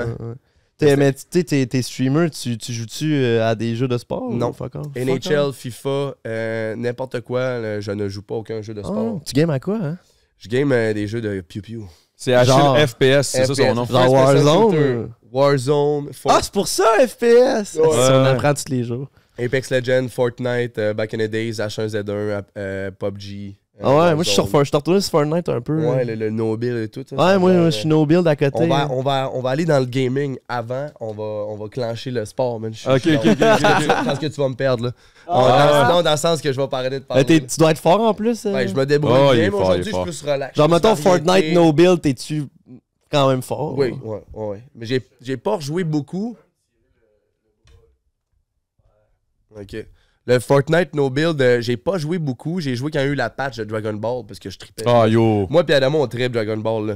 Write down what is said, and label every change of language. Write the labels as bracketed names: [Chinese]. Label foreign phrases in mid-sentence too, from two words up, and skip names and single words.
[French] Mais tu sais, t'es streamer, tu joues-tu à des jeux de sport? Non. NHL, FIFA, n'importe quoi, là, je ne joue pas aucun jeu de sport. Tu games à quoi, hein? Je game des jeux de piou-piou. C'est Achille FPS, c'est ça son nom. Genre Warzone? Warzone. C'est pour ça, FPS! Ouais. On apprend tous les jours. Apex Legends, Fortnite, [English] Back in the Days, [French] H1Z1, PUBG. Moi je suis retourné sur Fortnite un peu. Ouais, le no-build et tout. Ça, ouais, moi je suis no-build à côté. On va aller dans le gaming avant, on va clencher le sport, man. Ok. Je pense que tu vas me perdre, là. Non, dans le sens que je vais pas arrêter de parler. Tu dois être fort en plus. Ouais, je me débrouille bien, mais aujourd'hui je suis plus relax. Genre, mettons Fortnite no-build, t'es-tu quand même fort? Oui, ouais. Mais j'ai pas rejoué beaucoup. Ok. Le Fortnite No Build, j'ai pas joué beaucoup. J'ai joué quand il y a eu la patch de Dragon Ball parce que je tripais. Moi pis Adamo, on tripe Dragon Ball. Là.